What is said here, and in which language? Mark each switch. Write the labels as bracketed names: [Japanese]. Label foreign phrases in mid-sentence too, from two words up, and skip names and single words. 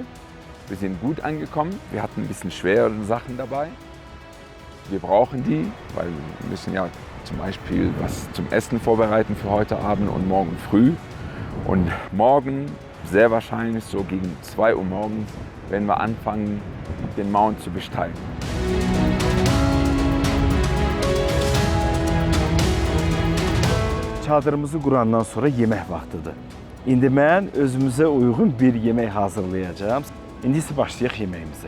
[German] Wir sind gut angekommen. Wir hatten ein bisschen schwere Sachen dabei. Wir brauchen die, weil wir müssen ja zum Beispiel was zum Essen vorbereiten für heute Abend und morgen früh. Und morgen, sehr wahrscheinlich so gegen 2 Uhr morgens, werden wir anfangen, den Mount zu besteigen. [Azerbaijani] Çadırımızı qurandan sonra yemək vaxtıdır. İndi mən özümüzə uyğun bir yemək hazırlayacağam. İndi isə başlayaq yeməyimizə.